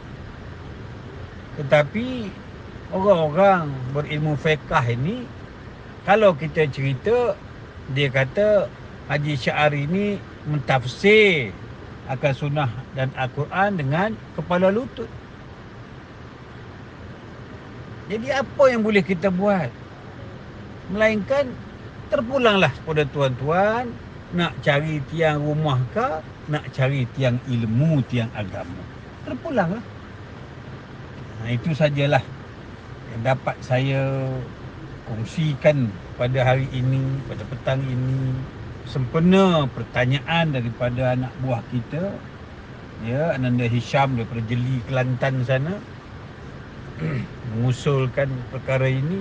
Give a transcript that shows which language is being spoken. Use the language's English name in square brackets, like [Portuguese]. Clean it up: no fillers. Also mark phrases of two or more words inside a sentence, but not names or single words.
[Malay] Tetapi orang-orang berilmu fiqah ini, kalau kita cerita, dia kata Haji Syari ni mentafsir akan sunnah dan Al-Quran dengan kepala lutut. Jadi apa yang boleh kita buat? Melainkan terpulanglah pada tuan-tuan, nak cari tiang rumah ke, nak cari tiang ilmu, tiang agama. Terpulanglah. Itu sajalah yang dapat saya kongsikan pada hari ini, pada petang ini. Sempena pertanyaan daripada anak buah kita, ya, Ananda Hisham daripada Jeli, Kelantan sana, mengusulkan perkara ini.